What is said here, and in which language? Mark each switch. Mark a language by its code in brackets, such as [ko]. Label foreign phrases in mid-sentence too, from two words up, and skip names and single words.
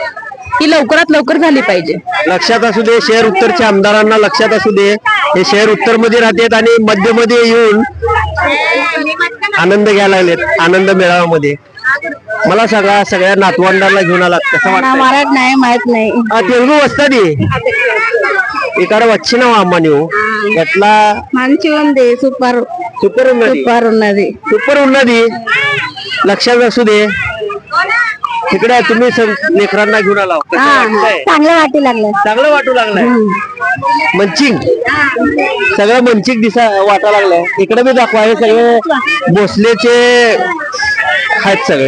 [mr] ती लवकरात लवकर झाली पाहिजे. लक्षात असू दे. शहर उत्तरच्या आमदारांना लक्षात असू दे. हे शहर उत्तर मध्ये राहतात आणि मध्यमध्ये येऊन आनंद घ्यायला लागलेत, आनंद मेळाव्यामध्ये. मला सांगा, सगळ्या नातवंडाला घेऊन आलात, कसं वाटतं? मराठ नाही, माहित नाही. [te] తెలుగు వస్తుంది ఇక్కడ వచ్చిన అమ్మ నువ్వు ఎట్లా? మంచిగా ఉంది. సూపర్ సూపర్ ఉన్నది. సూపర్ ఉన్నది. సూపర్ ఉన్నది. [mr] लक्षात असू दे. तिकडे तुम्ही लेकरांना घेऊन आला, कसं वाटतंय? चांगलं वाटू लागलं. चांगलं वाटू लागलंय. मंचिंग, सगळं मंचिंग वाटा लागलंय. इकडे बी दाखवा. हे सगळे भोसलेचे आहेत सगळे.